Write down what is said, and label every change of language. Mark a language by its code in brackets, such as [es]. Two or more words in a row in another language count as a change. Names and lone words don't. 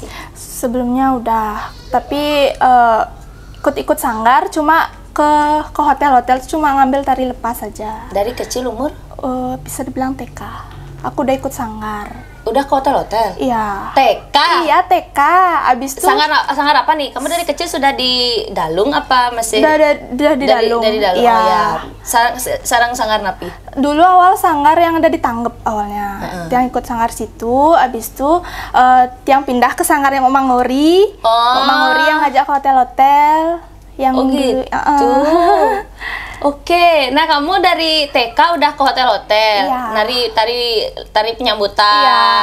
[id] Sebelumnya udah, tapi ikut-ikut sanggar, cuma ke hotel-hotel cuma ngambil tari lepas saja. Dari kecil umur? Bisa dibilang TK. Aku udah ikut sanggar. Udah ke hotel-hotel? Iya. TK? Iya, TK. Abis itu sanggar apa nih? Kamu dari kecil sudah di Dalung apa masih? Udah di Dalung. Dari Dalung, iya. Oh, ya. [ban] Sarang sanggar napi? [id] Dulu awal sanggar yang ada di Tanggep awalnya. Tiang ikut sanggar situ, abis itu Tiang pindah ke sanggar yang Omang Ngori. Omang Ngori yang ngajak ke hotel-hotel. Yang gitu. Oke, nah kamu dari TK udah ke hotel-hotel, nari tari penyambutan.